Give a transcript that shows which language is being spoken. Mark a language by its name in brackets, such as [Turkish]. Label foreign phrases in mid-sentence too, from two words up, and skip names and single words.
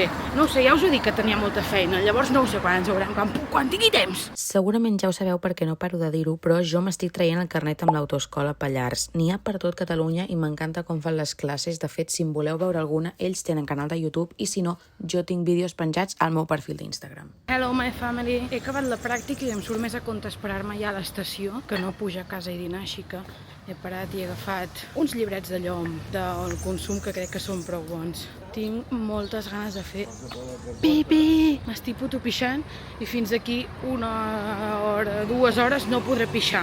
[Catalan] No ho sé, ja us ho dic que tenia molta feina, llavors no ho sé quan ens veurem, quan tingui temps. Segurament ja ho sabeu perquè no paro de dir-ho, però jo m'estic traient el carnet amb l'autoescola Pallars. N'hi ha per tot Catalunya i m'encanta com fan les classes. De fet, si en voleu veure alguna, ells tenen canal de YouTube i si no, jo tinc vídeos penjats al meu perfil d'Instagram. [English] Hello, my family. [Catalan] He acabat la pràctica i em surt més a compte esperar-me ja a l'estació que no pujar a casa i dinar, així que he parat i he agafat uns llibrets de llom del consum que crec que són prou bons. Tinc moltes ganes de fer pipí. M'estic puto pixant i fins aquí una hora, 2 hores no podré pixar.